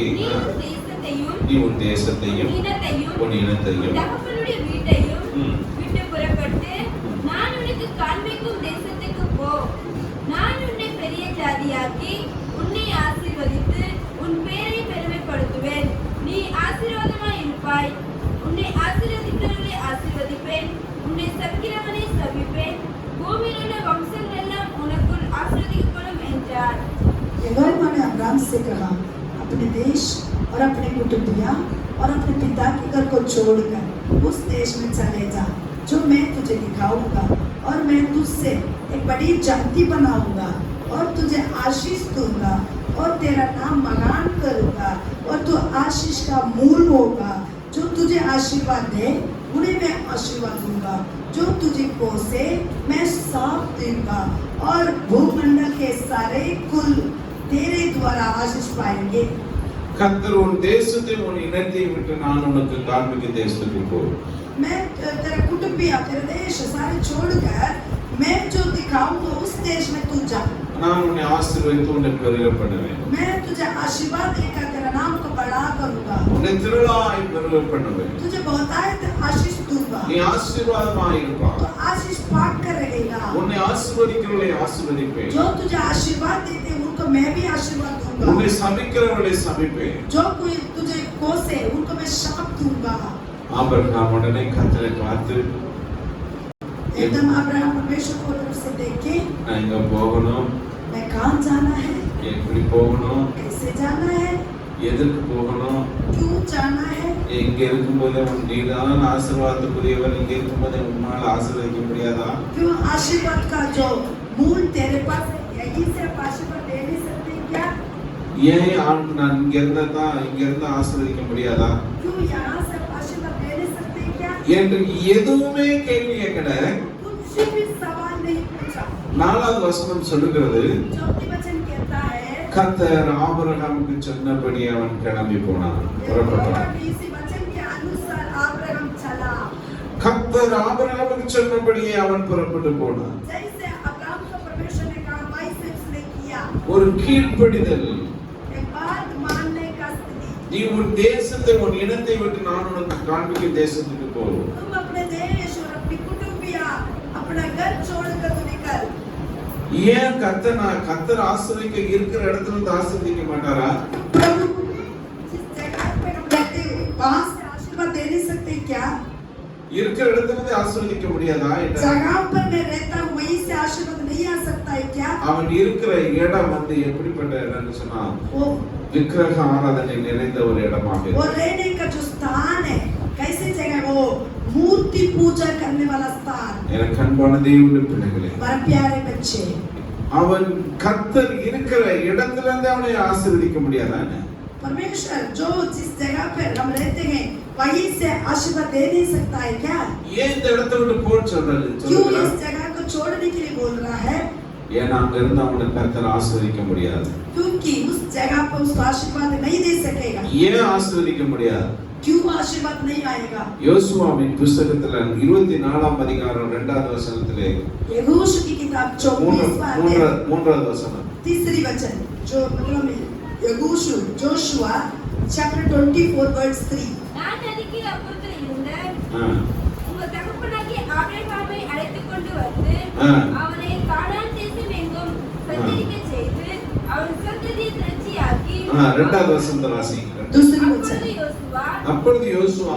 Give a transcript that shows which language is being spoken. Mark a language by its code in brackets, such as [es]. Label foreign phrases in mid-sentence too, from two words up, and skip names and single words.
[ta] நீ உன் தேசத்தையும் நீ உன் தேசத்தையும் உன் இனத்தையும் தகப்பனுடைய வீட்டையும் ம். விட்டு புறப்பட்டு நான் உனக்கு காண்பிக்கும் தேசத்துக்கு போ. நான் உன்னை பெரிய ஜாதியாக்கி உன்னை ஆசீர்வதித்து உன் பேரை பெருமைப்படுத்துவேன். நீ ஆசீர்வாதமாய் இருப்பாய். உன்னை ஆசீர்வதிக்கிறவர்களை ஆசீர்வதிப்பேன். உன்னை சபிக்கிறவனை சபிப்பேன். பூமியில் உள்ள வம்சங்கள் எல்லாம் உனக்குள் ஆசீர்வதிக்கப்படும் என்றார். [hi] यहोवा ने अब्राहम से कहा, अपने देश और अपने कुटुंबिया और अपने पिता के घर को छोड़कर उस देश में चले जा जो मैं तुझे दिखाऊंगा, और मैं तुझसे एक बड़ी जाति बनाऊंगा और तुझे आशीष दूंगा और तेरा नाम महान करूंगा और तू आशीष का मूल होगा। जो तुझे आशीर्वाद दे उन्हें मैं आशीर्वाद दूंगा। जो तुझे कोसे मैं साफ दूंगा और भूमंडल के सारे कुल तेरे द्वारा आशीष पाएंगे। [ta] கர்த்தர் உன் தேசத்தை உன் இனத்தை விட்டு நான் உனக்கு காண்பிக்கும் தேசத்துக்கு போ. [hi] मैं तेरा कुटुंबिया तेरा देश सारे छोड़कर मैं जो दिखाऊंगा उस देश में तू जा। [ta] நான் உன்னை ஆசீர்வதித்து உன்னை பெருக பண்ணுவேன். [hi] मैं तुझे आशीर्वाद देकर तेरा नाम को बड़ा करूंगा। [ta] உன்னை திரளாய் பெருக பண்ணுவேன். [hi] तुझे बहुतायत आशीष दूंगा। [ta] நீ ஆசீர்வாதமாய் இருப்பாய். [hi] तो आशीष पाकर रहेगा। [ta] உன்னை ஆசீர்வதிக்கிறவர்களை ஆசீர்வதிப்பேன். [hi] जो तुझे आशीर्वाद देते हैं उनको मैं भी आशीर्वाद दूंगा। [ta] உன்னை சபிக்கிறவர்களை சபிப்பேன். [hi] जो कोई तुझे कोसे उनको मैं शाप दूंगा। [ta] ஆபிரகாம் உடனே கர்த்தரை பார்த்து [hi] एकदम अब्राहम परमेश्वर को तरफ से देखे [ta] நான் எங்க போகணும், [hi] मैं कहाँ जाना है, [ta] எப்படி போகணும், [hi] कैसे जाना है, [ta] எதற்கு போகணும், [hi] क्यों जाना है। [ta] இங்க இருக்கும்போது நீதான் ஆசீர்வாதத்துக்குரியவர், இங்க இருக்கும்போது உன்னால் ஆசீர்வதிக்க முடியாதா? [hi] क्यों आशीर्वाद का जो मूल तेरे पास है, यही से आप आशीर्वाद दे नहीं सकते क्या। [ta] ஏன் நான் இங்க இருந்தா ஆசீர்வதிக்க முடியாதா [hi] क्यों यहाँ से आप आशीर्वाद दे नहीं सकते क्या। [ta] என்று எதுவுமே கேள்வி கேட்கல. [hi] कुछ भी सवाल नहीं पूछा। [ta] 4வது வசனம் சொல்லுகிறது, [hi] चौथी वचन कहता है [ta] கர்த்தர் ஆபிரகாமுக்கு சொன்னபடி அவன் கிளம்பி போனான், புறப்பட்டான். [hi] इसी वचन के अनुसार अब्राहम चला। [ta] கர்த்தர் ஆபிரகாமுக்கு சொன்னபடியே அவன் புறப்பட்டு போனான். [hi] जैसे अब्राहम को परमेश्वर ने कहा वैसे उसने किया। [ta] ஒரு கீழ்ப்படிதல். [hi] एक बात मानने का स्थिति। [ta] நீ உன் தேசத்தை உன் இனத்தை விட்டு நான் உனக்கு காண்பிக்கும் தேசத்துக்கு போ. [hi] तुम अपने देश और अपनी कुटुंबिया अपना घर छोड़कर तो निकल। [ta] ஏன் கர்த்தர் ஆசீர்வதிக்க இருக்கிற இடத்துல இருந்து ஆசீர்வதிக்க மாட்டாரா? [hi] प्रभु जिस जगह पे हम रहते हैं वहां से आशीर्वाद दे नहीं सकते क्या। [ta] இருக்கிற இடத்துல இருந்து ஆசீர்வதிக்க முடியாதா? [hi] जगह पर मैं रहता हूँ वहीं से आशीर्वाद नहीं आ सकता है क्या। [ta] அவன் இருக்கிற இடம் எப்படிப்பட்ட இடம்னு சொன்னா [hi] वो [ta] விக்கிரக ஆராதனை நிறைந்த ஒரு இடமாக [hi] वो [ta] இருக்கு. [hi] रहने का जो स्थान है कैसी जगह वो मूर्ति पूजा करने वाला स्थान। [ta] எனக்கு அன்பான தேவனுடைய பிள்ளைகளே, [hi] हमारे प्यारे बच्चे [ta] அவன் கர்த்தர் இருக்கிற இடத்துல இருந்து அவனை ஆசீர்வதிக்க முடியாதானே? [hi] परमेश्वर जो जिस जगह पे हम रहते हैं वहीं से आशीर्वाद दे नहीं सकता है क्या। [ta] ஏன் இந்த இடத்தை விட்டு போன்னு [hi] क्यों [ta] சொல்றாரு? [hi] इस जगह को छोड़ने के लिए बोल रहा है। [ta] ஏன்னா அங்க இருந்து அவனை கர்த்தர் ஆசீர்வதிக்க முடியாது. [hi] क्योंकि उस जगह पर उसको आशीर्वाद नहीं दे सकेगा। [ta] ஏன் ஆசீர்வதிக்க முடியாது? [hi] क्यों आशीर्वाद नहीं आएगा। [ta] யோசுவாவின் புத்தகத்துல 24ஆம் அதிகாரம் 2வது வசனத்திலே [hi] यहोशू की किताब 24 [ta] வசனம், [hi] तीसरी वचन जो मतलब यहोशू जोशुआ [en] chapter 24 verse 3. [ta] நான் நதிக்கு அப்புறத்தில் இருந்த ஆ, உங்கள் தகப்பனாகிய ஆபிரகாமை அழைத்துக் கொண்டு வந்து ஆ. அவனை கானான் தேசம் எங்கும் சஞ்சரிக்கச் செய்து அவன் சந்ததியை திரட்சியாக்கி 2வது வசனத்தை வாசிங்க. [hi] दूसरी [ta] அப்பொழுது [hi] वचन [ta] யோசுவா அப்பொழுது யோசுவா